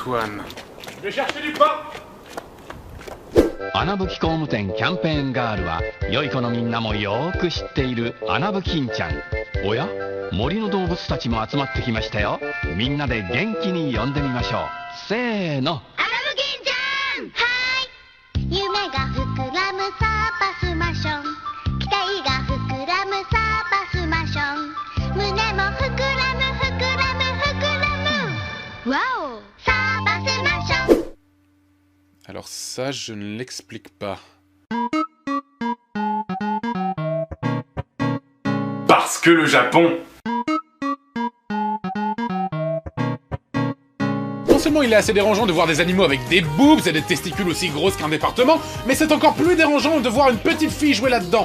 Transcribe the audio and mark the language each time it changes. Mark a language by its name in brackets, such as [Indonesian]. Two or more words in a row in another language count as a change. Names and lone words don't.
[French] Je vais chercher du pain! [Japanese] 穴吹き工務店キャンペーンガールは良い子のみんなもよーく知っている穴吹きんちゃん。おや、森の動物たちも集まってきましたよ。みんなで元気に呼んでみましょう。せーの。穴吹きんちゃん、はい。夢が膨らむサーパスマション、期待が膨らむサーパスマション、胸も膨らむ膨らむ膨らむ、ワオ、サーパスマション。 [French] Alors ça, je ne l'explique pas. Parce que le Japon... Non seulement il est assez dérangeant de voir des animaux avec des boobs et des testicules aussi grosses qu'un département, mais c'est encore plus dérangeant de voir une petite fille jouer là-dedans.